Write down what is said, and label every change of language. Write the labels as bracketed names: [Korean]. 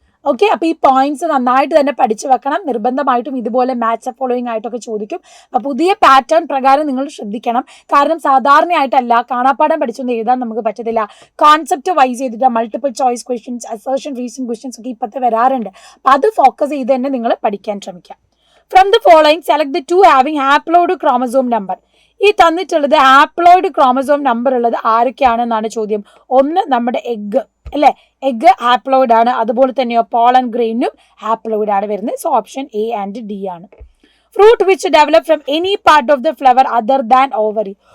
[Malayalam] Okay, അപ്പോൾ ഈ points നന്നായിട്ട് തന്നെ പഠിച്ചു വെക്കണം. നിർബന്ധമായിട്ടും ഇതുപോലെ മാച്ച് ഫോളോയിങ് ആയിട്ടൊക്കെ ചോദിക്കും. അപ്പോൾ പുതിയ പാറ്റേൺ പ്രകാരം നിങ്ങൾ ശ്രദ്ധിക്കണം. കാരണം സാധാരണയായിട്ടല്ല കാണാപ്പാഠം പഠിച്ചൊന്നും എഴുതാൻ നമുക്ക് പറ്റത്തില്ല. കോൺസെപ്റ്റ് വൈസ് ചെയ്തിട്ട് multiple choice questions, assertion reason questions ഒക്കെ ഇപ്പോഴത്തെ വരാറുണ്ട്. അപ്പോൾ അത് ഫോക്കസ് ചെയ്ത് തന്നെ നിങ്ങൾ പഠിക്കാൻ ശ്രമിക്കാം. [English] From the following, select the two having haploid chromosome number. [Malayalam] ഈ തന്നിട്ടുള്ളത് ഹാപ്ലോയിഡ് ക്രോമസോം നമ്പർ ഉള്ളത് ആരൊക്കെയാണെന്നാണ് ചോദ്യം. ഒന്ന് നമ്മുടെ എഗ് അല്ലേ, എഗ് ഹാപ്ലോയിഡ് ആണ്. അതുപോലെ തന്നെയോ പോളൻ ഗ്രെയിനും ഹാപ്ലോയിഡ് ആണ് വരുന്നത്. [English] So option A and D ആണ്. Fruit which develop from any part of the flower other than ovary.